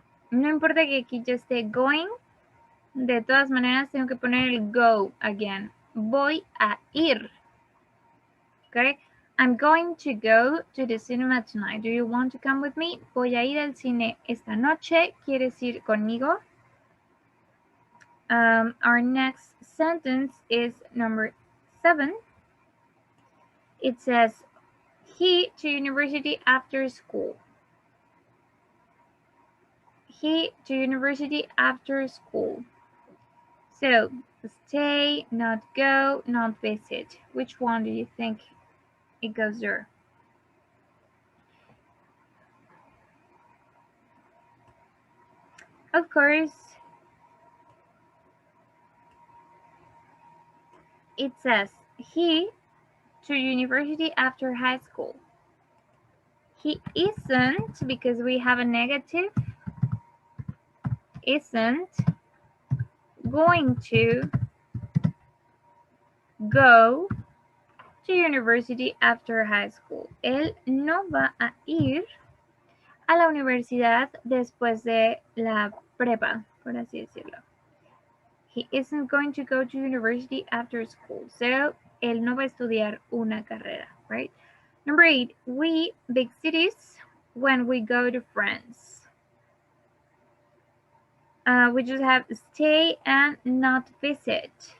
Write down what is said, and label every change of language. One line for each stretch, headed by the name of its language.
Spanish: No importa que aquí ya esté going, de todas maneras tengo que poner el go again. Voy a ir. Okay?
English: I'm going to go to the cinema tonight. Do you want to come with me?
Spanish: Voy a ir al cine esta noche. ¿Quieres ir conmigo?
English: Our next sentence is number 7. It says, he to university after school. He to university after school. So, stay, not go, not visit. Which one do you think it goes there? Of course, it says he to university after high school. He isn't, because we have a negative, isn't going to go to university after high school.
Spanish: Él no va a ir a la universidad después de la prepa, por así decirlo.
English: He isn't going to go to university after school.
Spanish: So, él no va a estudiar una carrera, right?
English: Number 8, we big cities when we go to France. We just have stay and not visit.